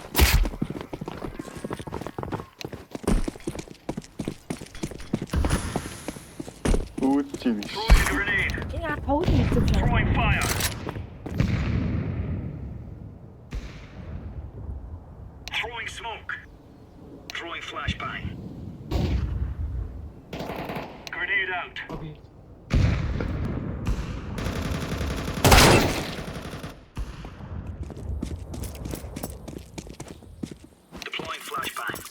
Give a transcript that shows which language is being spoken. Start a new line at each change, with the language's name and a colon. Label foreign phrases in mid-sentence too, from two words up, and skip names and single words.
English: Үуч. Throwing a grenade.
Mongolian: Энэ пауз хийсэн юм.
English: Throwing fire. Throwing smoke. Throwing flashbang. Grenade out. Deploying flashbang.